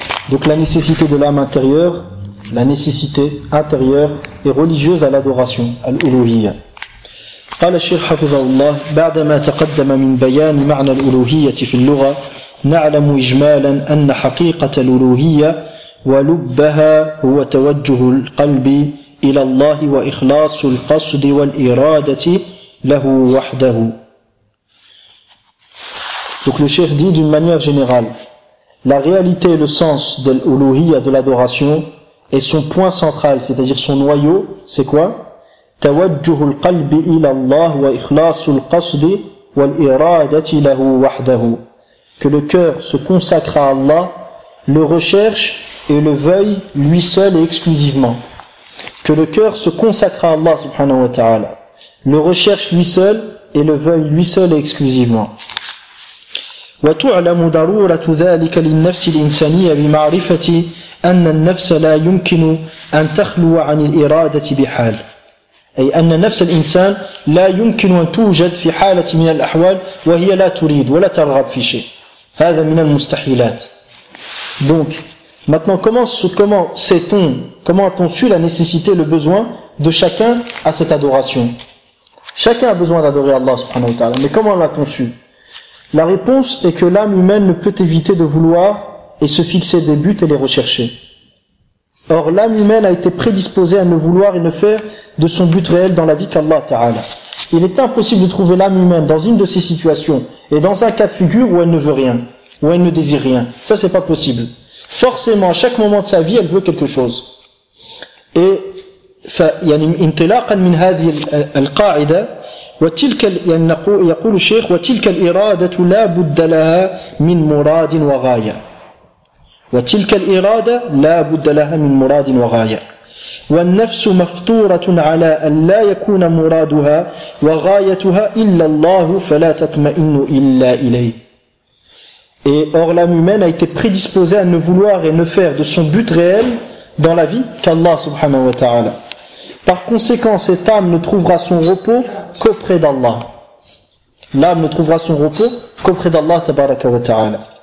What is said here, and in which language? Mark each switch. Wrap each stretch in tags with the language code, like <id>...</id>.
<fr>Donc la nécessité de l'âme intérieure, la nécessité intérieure et religieuse à l'adoration, à l'uluhiyya.</fr> <ar>قال الشيخ حفظه الله بعدما تقدم من بيان معنى الألوهية في اللغة نعلم إجمالا أن حقيقة الألوهية ولبها هو توجه القلب إلى الله وإخلاص القصد والإرادة له وحده.</ar> <fr>Donc le cheikh dit d'une manière générale, la réalité et le sens de l'ألوهية, de l'adoration, et son point central, c'est-à-dire son noyau, c'est quoi?</fr> <ar>توجه القلب إلى الله وإخلاص القصد والإرادة له وحده.</ar> <fr>Que le cœur se consacre à Allah, le recherche et le veuille lui seul et exclusivement. Que le cœur se consacre à Allah subhanahu wa ta'ala, le recherche lui seul et le veuille lui seul et exclusivement.</fr> <ar>وتعلم ضرورة ذلك للنفس الإنسانية بمعرفة أن النفس لا يمكن أن تخلو عن الإرادة بحال. أي أن نفس الإنسان لا يمكن أن توجد في حالة من الأحوال وهي لا تريد ولا ترغب في شيء. هذا من المستحيلات.</ar> <fr>Donc, maintenant, comment sait-on, comment a-t-on su la nécessité, le besoin de chacun à cette adoration? Chacun a besoin d'adorer Allah subhanahu wa ta'ala. Mais comment l'a-t-on su? La réponse est que l'âme humaine ne peut éviter de vouloir et se fixer des buts et les rechercher. Or, l'âme humaine a été prédisposée à ne vouloir et ne faire de son but réel dans la vie qu'Allah Ta'ala. Il est impossible de trouver l'âme humaine dans une de ces situations et dans un cas de figure où elle ne veut rien, où elle ne désire rien. Ça, c'est pas possible. Forcément, à chaque moment de sa vie, elle veut quelque chose.</fr> <ar>Et, انطلاقا من هذه القاعدة وتلك يقول الشيخ وتلك الإرادة لا بد لها من مراد وغاية. وتلك الإرادة لا بد لها من مراد وغاية. والنفس مفطورة على أن لا يكون مرادها وغايتها إلا الله فلا تطمئن إلا إليه.</ar> <fr>Et or l'âme humaine a été prédisposée à ne vouloir et ne faire de son but réel dans la vie qu'Allah subhanahu wa ta'ala. Par conséquent, cette âme ne trouvera son repos qu'auprès d'Allah. L'âme ne trouvera son repos qu'auprès d'Allah tabaraka wa ta'ala.</fr>